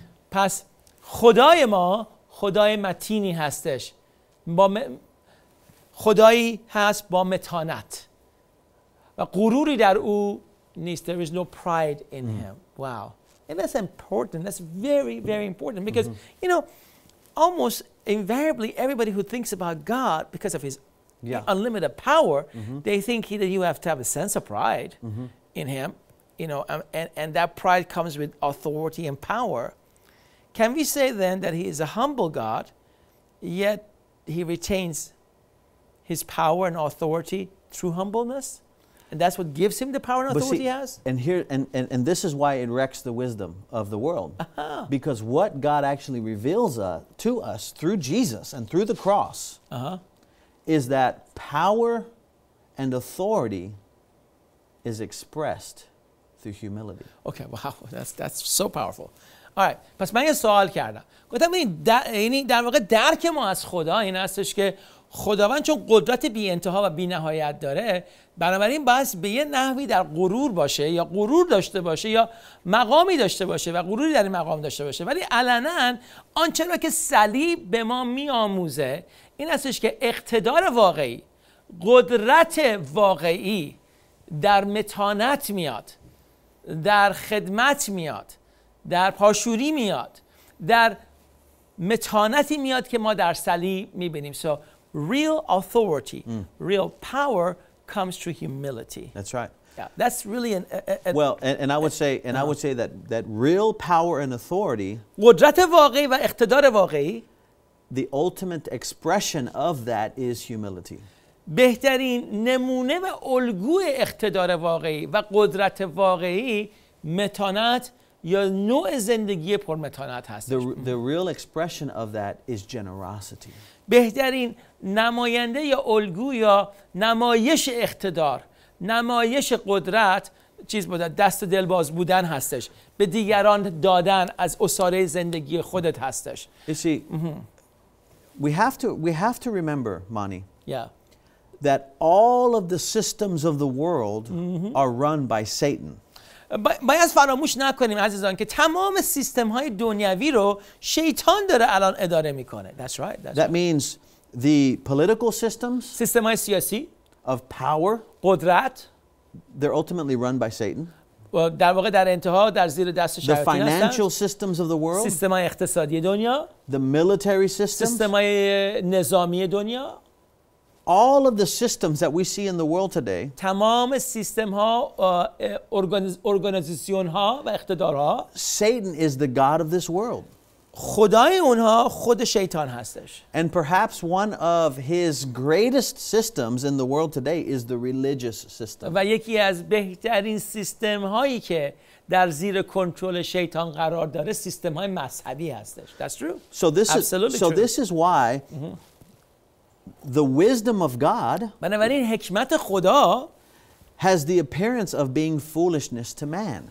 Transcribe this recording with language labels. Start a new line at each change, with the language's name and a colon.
Persian: پس خدای ما خدای متینی هستش، خدایی هست با متانت و غروری در او نیست.
English: There is no pride in him. Wow. And that's important. That's very, very important because, you know, almost invariably everybody who thinks about God because of his unlimited power, they think that you have to have a sense of pride in him, you know, and that pride comes with authority and power. Can we say then that he is a humble God, yet he retains his power and authority through humbleness? And that's what gives him the power and authority he has? And this is why it wrecks the wisdom of the world. Because what God actually reveals to us through Jesus and through the cross is that power and authority is expressed through humility. Okay, wow, that's so powerful. All right,
Persian: پس من یه سوال کردم. گفتم این در واقع درک ما از خدا این هستش که خداوند چون قدرت بی انتها و بی نهایت داره، بنابراین باید به یه نحوی در غرور باشه یا غرور داشته باشه یا مقامی داشته باشه و غروری در این مقام داشته باشه. ولی علنا آنچه را که صلیب به ما میآموزه این هستش که اقتدار واقعی، قدرت واقعی در متانت میاد، در خدمت میاد، در پاشوری میاد، در متانتی میاد که ما در صلیب میبینیم.
English: So real authority, real power comes through humility. That's right. Yeah, that's really Well, and I would say that real power and authority,
Persian: قدرت واقعی و اقتدار واقعی،
English: the ultimate expression of that is humility.
Persian: بهترین نمونه و الگوی اقتدار واقعی و قدرت واقعی متانت یا نوع زندگی پرمتانت هست.
English: The real expression of that is generosity.
Persian: بهترین نماینده یا الگو یا نمایش اقتدار، نمایش قدرت چیز بوده، دست و دلباز بودن هستش، به دیگران دادن از اساره زندگی خودت هستش.
English: You see, we have to remember, Mani, Yeah. that all of the systems of the world are run by Satan.
Persian: باید فراموش نکنیم عزیزان که تمام سیستم های دنیوی رو شیطان داره الان اداره میکنه.
English: That's right. That means the political systems
Persian: سیستم های سیاسی
English: of power,
Persian: قدرت
English: they're ultimately run by Satan.
Persian: و در واقع در انتها در زیر دست
English: The
Persian: شیاطین
English: financial
Persian: هستن.
English: systems of the world,
Persian: سیستم های اقتصادی دنیا،
English: the military systems,
Persian: سیستم های نظامی دنیا،
English: all of the systems that we see in the world today,
Persian: تمام سیستم ها، ارگانیزیشن ها و اقتدارها،
English: Satan is the god of this world.
Persian: خدای اونها خود شیطان هستش.
English: And perhaps one of his greatest systems in the world today is the religious system.
Persian: و یکی از بهترین سیستم هایی که در زیر کنترل شیطان قرار داره سیستم های مذهبی هستش.
English: That's true. So Absolutely true. this is why the wisdom of God
Persian: بنابراین حکمت خدا
English: has the appearance of being foolishness to man.